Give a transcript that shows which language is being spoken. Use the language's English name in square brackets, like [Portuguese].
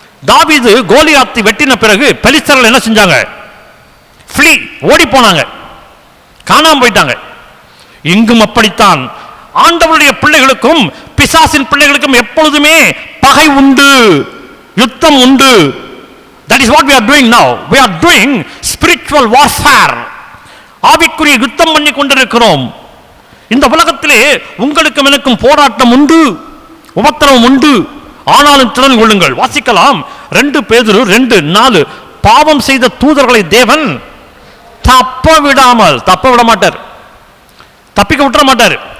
[Tamil] தாவீது கோலியாத்தை வெட்டின பிறகு பெலிஸ்தர்கள் என்ன செஞ்சாங்க? ஃப்ளீ, ஓடி போனாங்க, காணாம போயிட்டாங்க. இங்கும் அப்படித்தான். ஆண்டவருடைய பிள்ளைகளுக்கும் பிசாசின் பிள்ளைகளுக்கும் எப்பொழுதுமே பகை உண்டு, யுத்தம் உண்டு. [English] That is what we are doing now. We are doing spiritual warfare. [Tamil] ஆவிக்குரிய யுத்தம் பண்ணி கொண்டிருக்கிறோம். இந்த உலகத்திலே உங்களுக்கும் எனக்கும் போராட்டம் உண்டு, உபத்திரவம் உண்டு. ஆனாலும் திறன் கொள்ளுங்கள். வாசிக்கலாம் 2 பேதுரு 2:4. பாவம் செய்த தூதர்களை தேவன் தப்ப விடாமல், தப்ப விட மாட்டார், தப்பிக்க விட்டுற மாட்டார்.